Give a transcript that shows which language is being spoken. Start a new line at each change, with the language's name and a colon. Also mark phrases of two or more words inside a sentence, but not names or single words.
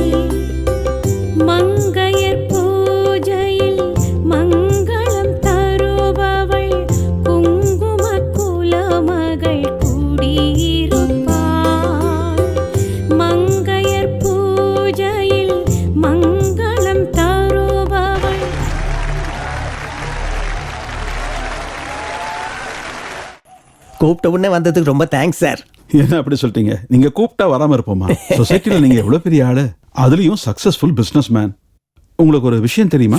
Tamil: மங்கையர் பூஜையில் மங்கலம் தருபவள் குங்கும குலமகள் குடியிருப்பாள் மங்கையர் பூஜையில் மங்கலம் கூப்பிட்ட உடனே வந்ததுக்கு ரொம்ப
English: thanks sir.
Tamil: என்ன அப்படி சொல்லிட்டீங்க? நீங்க கூப்பிட்டா வராம இருப்போமா? சொசைட்டில நீங்க எவ்வளவு பெரிய ஆளு, அதுலயும்
English: successful business man.
Tamil: உங்களுக்கு ஒரு விஷயம் தெரியுமா